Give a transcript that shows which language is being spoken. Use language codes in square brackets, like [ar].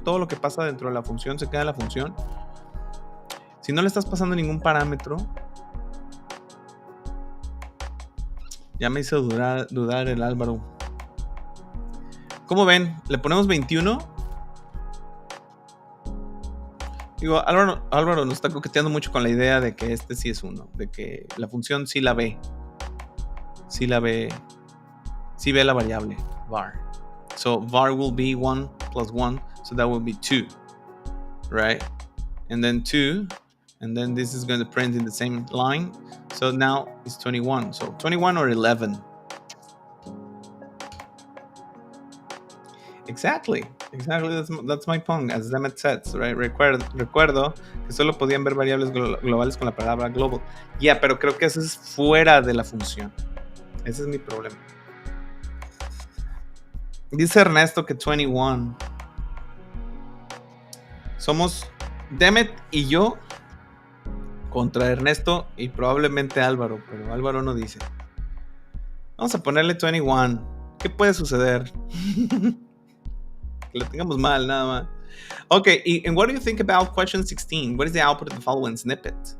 [es] Todo lo que pasa dentro de la función se queda en la función. Si no le estás pasando ningún parámetro, ya me hizo dudar el Álvaro. ¿Cómo ven? ¿Le ponemos 21? Digo, Álvaro nos está coqueteando mucho con la idea de que este sí es 1, de que la función sí la ve. Sí ve la variable var. [en] So var will be 1 plus 1, so that will be 2, right? And then 2, and then this is going to print in the same line. So now it's 21. So 21 or 11. Exactly. That's my point, as Demet says, right? [es] Recuerdo que solo podían ver variables globales con la palabra global. [en] Yeah, [es] pero creo que eso es fuera de la función. Ese es mi problema. Dice Ernesto que 21. Somos Demet y yo contra Ernesto y probablemente Álvaro, pero Álvaro no dice. Vamos a ponerle 21. ¿Qué puede suceder? Que lo tengamos mal, nada más. [en] Okay, and what do you think about question 16? What is the output of the following snippet?